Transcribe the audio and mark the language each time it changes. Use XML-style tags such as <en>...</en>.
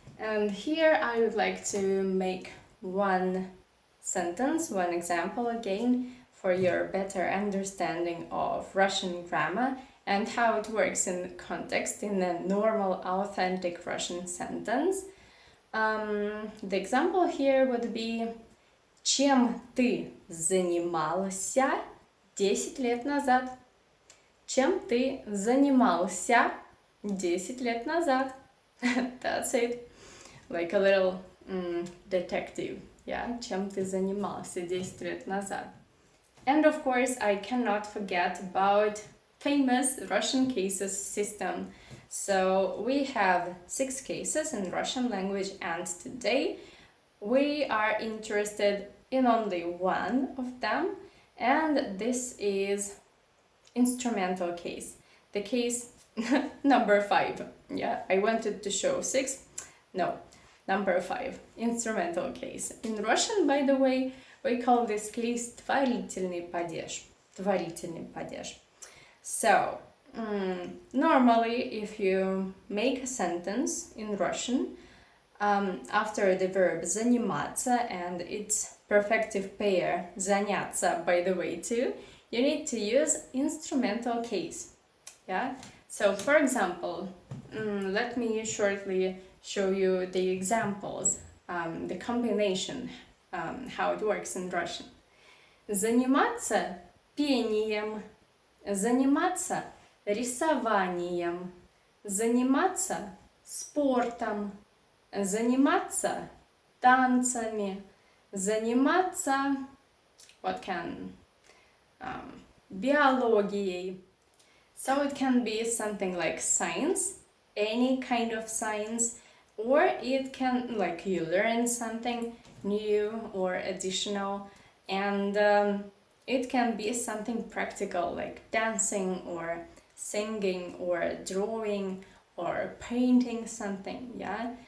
<en>And here I would like to make one sentence, one example again, for your better understanding of Russian grammar and how it works in context in a normal, authentic Russian sentence. The example here would be</en> <ru>чем ты занимался 10 лет назад? Чем ты занимался 10 лет назад?</ru> <en>That's it. Like a little detective. Yeah,</en> <ru>чем ты занимался 10 лет назад?</ru> <en>And of course, I cannot forget about famous Russian cases system. So we have 6 cases in Russian language, and today we are interested in only one of them, and this is instrumental case. The case number 5. Yeah, I wanted to show 6. No, number 5. Instrumental case. In Russian, by the way, we call this case творительный падеж.</en> <ru>Творительный падеж.</ru> <en>So, normally, if you make a sentence in Russian, after the verb заниматься and its perfective pair заняться, by the way, too, you need to use instrumental case. Yeah. So, for example, let me shortly show you the examples, the combination, how it works in Russian.</en> <ru>Заниматься пением, заниматься рисованием, заниматься спортом, заниматься танцами, заниматься биологией.</ru> <en>So it can be something like science, any kind of science, or it can, like, you learn something new or additional, and it can be something practical like dancing or singing or drawing or painting something, yeah?</en>